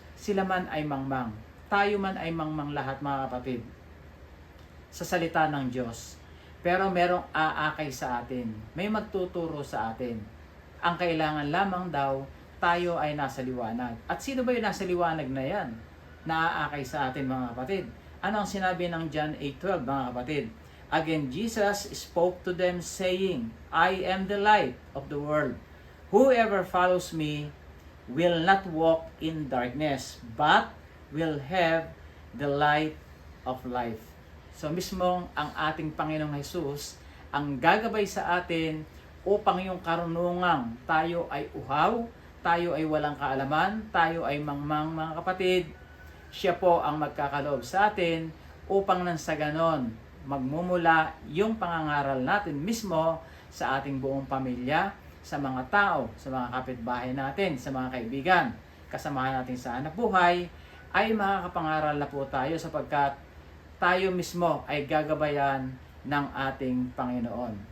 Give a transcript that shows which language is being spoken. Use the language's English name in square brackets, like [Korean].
[Filipino] Sila man ay mangmang. Tayo man ay mangmang lahat, mga kapatid, sa salita ng Diyos. Pero merong aakay sa atin. May magtuturo sa atin. Ang kailangan lamang daw, tayo ay nasa liwanag. At sino ba yung nasa liwanag na yan? Naaakay sa atin, mga kapatid. Ano ang sinabi ng John 8:12, mga kapatid? [English] Again, Jesus spoke to them saying, I am the light of the world. Whoever follows me will not walk in darkness, but will have the light of life. [Filipino] So mismong ang ating Panginoong Jesus ang gagabay sa atin upang yung karunungang tayo ay uhaw, tayo ay walang kaalaman, tayo ay mangmang, mga kapatid. Siya po ang magkakaloob sa atin upang nang sa ganon magmumula yung pangangaral natin mismo sa ating buong pamilya, sa mga tao, sa mga kapitbahay natin, sa mga kaibigan, kasamahan natin sa hanap buhay, ay makakapangaral na po tayo sapagkat tayo mismo ay gagabayan ng ating Panginoon.